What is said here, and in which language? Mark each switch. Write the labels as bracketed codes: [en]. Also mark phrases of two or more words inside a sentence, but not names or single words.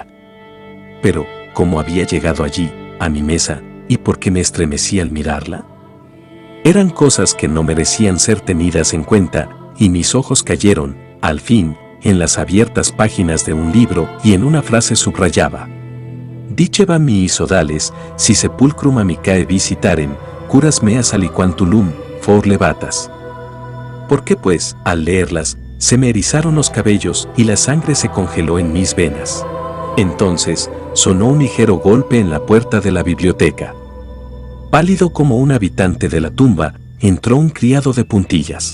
[es] Pero, ¿cómo había llegado allí, a mi mesa, y por qué me estremecí al mirarla? Eran cosas que no merecían ser tenidas en cuenta, y mis ojos cayeron, al fin, en las abiertas páginas de un libro, y en una frase subrayaba: [la] Diceva mi sodales, si sepulcrum amicae visitarem, curas meas aliquantulum, for levatas. [es] ¿Por qué pues, al leerlas, se me erizaron los cabellos y la sangre se congeló en mis venas? Entonces, sonó un ligero golpe en la puerta de la biblioteca. Pálido como un habitante de la tumba, entró un criado de puntillas.